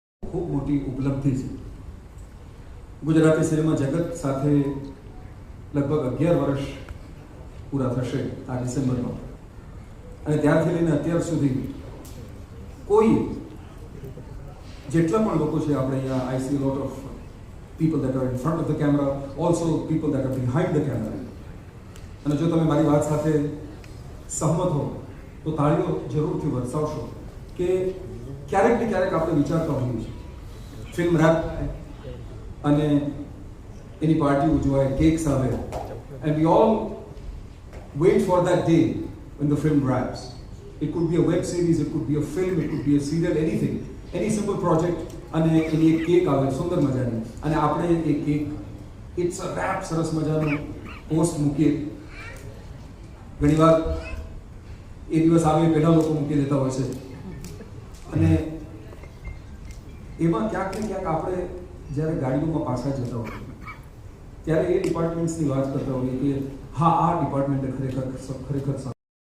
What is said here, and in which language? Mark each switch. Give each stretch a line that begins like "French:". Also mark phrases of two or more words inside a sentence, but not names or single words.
Gujarati: ખૂબ મોટી ઉપલબ્ધિ છે. ગુજરાતી સિનેમા જગત સાથે લગભગ 11 વર્ષ પૂરા થશે આ ડિસેમ્બરમાં, અને ત્યારથી લઈને અત્યાર સુધી કોઈ જેટલા પણ લોકો છે આપણે અહીંયા,
English: I see lot of people that are in front of the camera,
Gujarati: also people that are behind the camera. અને જો તમે મારી વાત સાથે સહમત હો તો તાળીઓ જરૂરથી વરસાવશો કે ક્યારેક ને ક્યારેક આપણે વિચારતા હોઈએ છીએ
English: film wrap
Gujarati: અને એની પાર્ટી ઉજવાય, કેક્સ આવે,
English: and we all wait for that day when the film wraps. It could be a web series, it could be a film, it could be a serial, anything, any simple project.
Gujarati: અને એની એક કેક આવે સુંદર મજાની, અને આપણે એ
English: cake it's a wrap
Gujarati: સરસ મજાનો પોસ્ટ મૂકીએ. ઘણીવાર એ દિવસ આવે પહેલા લોકો મૂકી દેતા હોય છે, અને એમાં ક્યાંક ને ક્યાંક આપણે જ્યારે ગાડીઓમાં પાછા જતા હોઈએ ત્યારે એ ડિપાર્ટમેન્ટ્સની વાત કરતા હોઈએ કે હા, આ ડિપાર્ટમેન્ટે ખરેખર